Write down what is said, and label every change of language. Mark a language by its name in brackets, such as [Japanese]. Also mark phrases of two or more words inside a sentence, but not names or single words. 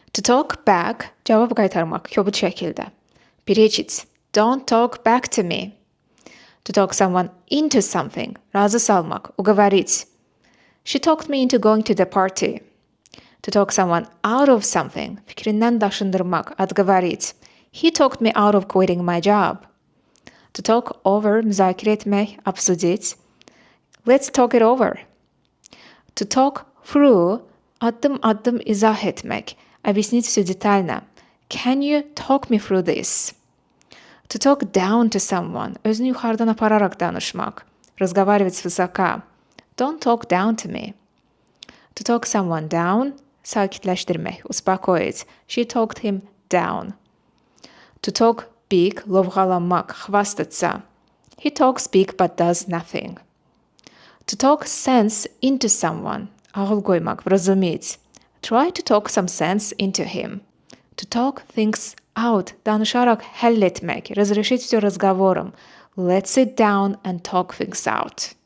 [English] To talk back, [Azerbaijani] cevap qaytarmaq, kobud şəkildə. [English] Preach it. Don't talk back to me. To talk someone into something, [Azerbaijani] razı salmaq, [Russian] уговорить. [English] She talked me into going to the party. To talk someone out of something, [Azerbaijani] fikrindən daşındırmaq, [English] отговорить. He talked me out of quitting my job. To talk over, [Azerbaijani] müzakirə etmək, [Russian] обсудить. [English] Let's talk it over. To talk through, [Azerbaijani] addım-addım izah etmək, [Russian] объяснить все детально. [English] Can you talk me through this? To talk down to someone, [Azerbaijani] özünü yuxarıdan apararaq danışmaq. [Russian] Разговаривать свысока. [English] Don't talk down to me. To talk someone down, sakitləşdirmək, успокоить. She talked him down. To talk big, lovğalanmaq, хвастаться. He talks big but does nothing. To talk sense into someone, [Azerbaijani] ağıl qoymaq, вразумить. [English] Try to talk some sense into him. To talk things out, [Azerbaijani] danışaraq həll etmək, [Russian] разрешить все разговором. [English] Let's sit down and talk things out.